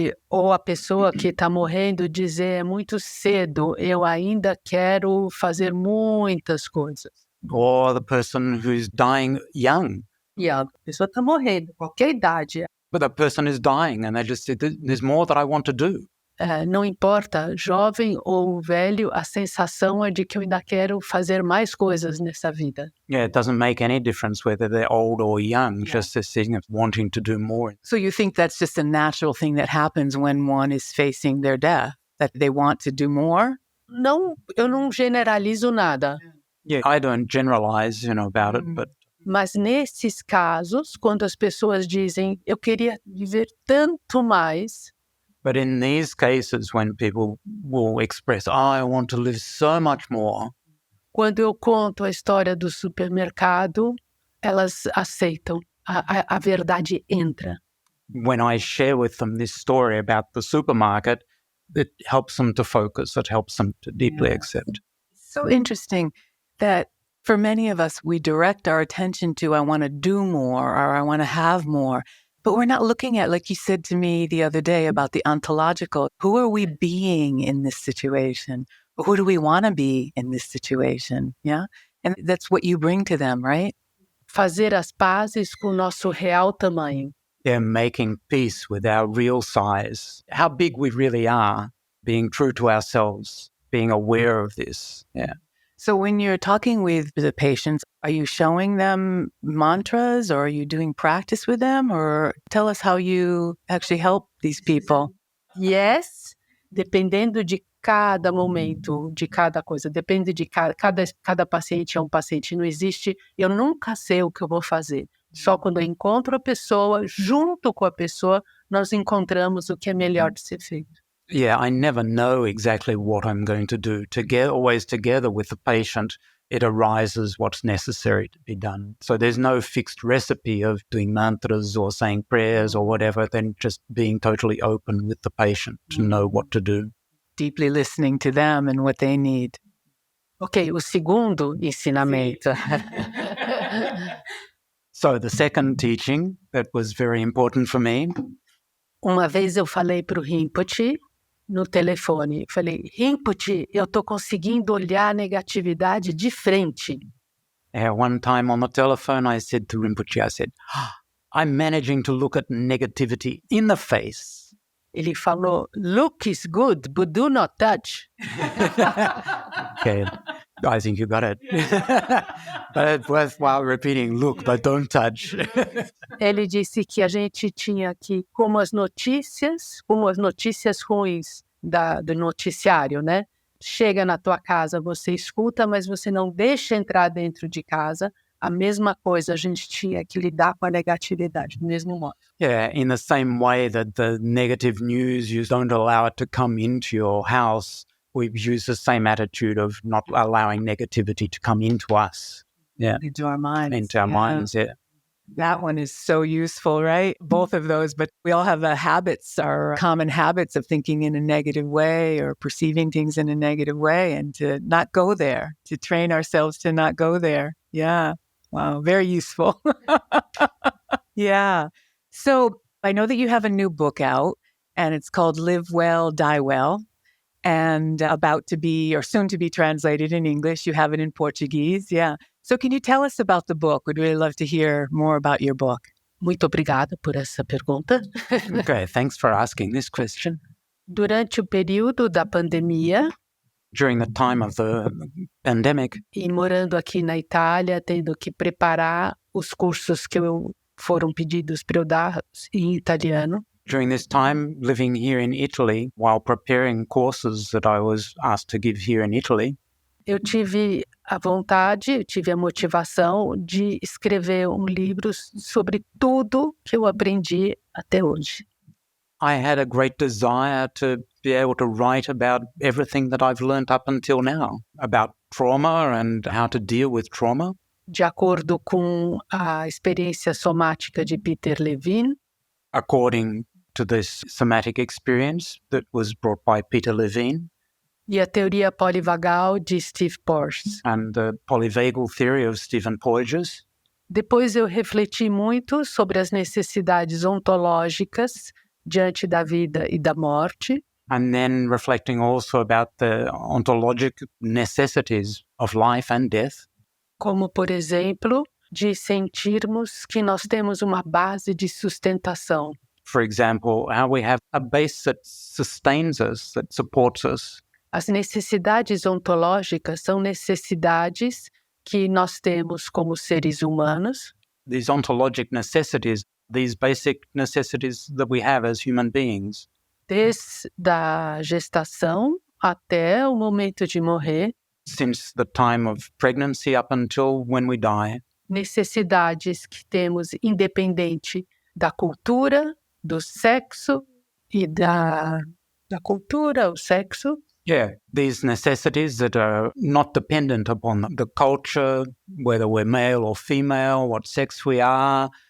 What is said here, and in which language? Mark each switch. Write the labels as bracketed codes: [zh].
[pt] Ou a pessoa que está morrendo dizer, é muito cedo, eu ainda quero fazer muitas coisas. [en] Or the person who's dying young. [pt] E a pessoa está morrendo, qualquer idade. [en] But the person is dying and they just say, there's more that I want to do. [pt] Não importa, jovem ou velho, a sensação é de que eu ainda quero fazer mais coisas nessa vida. [en] Yeah, it doesn't make any difference whether they're old or young, just this thing of wanting to do more. So you think that's just a natural thing that happens when one is facing their death, that they want to do more? [pt] Não, eu não generalizo nada. [en] Yeah, I don't generalize, about it, but... [pt] Mas nesses casos, quando as pessoas dizem, eu queria viver tanto mais... [en] But in these cases, when people will express, I want to live so much more. [pt] Quando eu conto a história do supermercado, elas aceitam, a verdade entra. [en] When I share with them this story about the supermarket, it helps them to focus, it helps them to deeply accept. So interesting that For many of us, we direct our attention to, I want to do more or I want to have more. But we're not looking at, like you said to me the other day about the ontological, who are we being in this situation? Who do we want to be in this situation? Yeah. And that's what you bring to them, right? [pt] Fazer as pazes com o nosso real tamanho. [en] They're making peace with our real size, how big we really are, being true to ourselves, being aware of this. Yeah. So when you're talking with the patients, are you showing them mantras or are you doing practice with them? Or tell us how you actually help these people. [pt] Yes, dependendo de cada momento, de cada coisa, depende de cada paciente é um paciente. Não existe, eu nunca sei o que eu vou fazer. Só quando eu encontro a pessoa, junto com a pessoa, nós encontramos o que é melhor de ser feito. [en] Yeah, I never know exactly what I'm going to do. Always together with the patient, it arises what's necessary to be done. So there's no fixed recipe of doing mantras or saying prayers or whatever, then just being totally open with the patient to know what to do. Deeply listening to them and what they need. [pt] Ok, o segundo ensinamento. [en] So the second teaching that was very important for me. [pt] Uma vez eu falei para o Rinpoche no telefone, falei, Rinpoche, eu estou conseguindo olhar a negatividade de frente. [en] One time on the telephone, I said to Rinpoche, I said, I'm managing to look at negativity in the face. [pt] Ele falou, [en] look is good, but do not touch. Okay, I think you got it. But it's worthwhile repeating, look, but don't touch. [pt] Ele disse que a gente tinha que, como as notícias ruins do noticiário, né? Chega na tua casa, você escuta, mas você não deixa entrar dentro de casa. A mesma coisa, a gente tinha que lidar com a negatividade, do mesmo modo. [en] Yeah, in the same way that the negative news, you don't allow it to come into your house, we use the same attitude of not allowing negativity to come into us. Yeah. Into our minds. Into our minds, yeah. That one is so useful, right? Both of those, but we all have our common habits of thinking in a negative way or perceiving things in a negative way, and to not go there, to train ourselves to not go there. Yeah. Wow. Very useful. Yeah. So I know that you have a new book out and it's called Live Well, Die Well, and about to be, or soon to be translated in English. You have it in Portuguese. Yeah. So can you tell us about the book? We'd really love to hear more about your book. [pt] Muito obrigada por essa pergunta. [en] Okay, thanks for asking this question. [pt] Durante o período da pandemia, [en] During the time of the pandemic, [pt] e morando aqui na Itália, tendo que preparar os cursos que foram pedidos para eu dar em italiano. [en] during this time, living here in Italy, while preparing courses that I was asked to give here in Italy, [pt] Eu tive a vontade, eu tive a motivação de escrever um livro sobre tudo que eu aprendi até hoje. [en] I had a great desire to be able to write about everything that I've learned up until now, about trauma and how to deal with trauma. [pt] De acordo com a experiência somática de Peter Levine, [en] According to this somatic experience that was brought by Peter Levine [pt] e a teoria polivagal de Steve Porges. [en] and the polyvagal theory of Stephen Porges. [pt] Depois eu refleti muito sobre as necessidades ontológicas diante da vida e da morte, [en] And then reflecting also about the ontologic necessities of life and death. [pt] como, por exemplo, de sentirmos que nós temos uma base de sustentação. [en] For example, how we have a base that sustains us, that supports us. [pt] As necessidades ontológicas são necessidades que nós temos como seres humanos, [en] These ontologic necessities, these basic necessities that we have as human beings, [pt] desde a gestação até o momento de morrer, [en] since the time of pregnancy up until when we die. [pt] necessidades que temos independente da cultura, do sexo e da cultura, o sexo, [en] Yeah, these necessities that are not dependent upon the culture, whether we're male or female, what sex we are,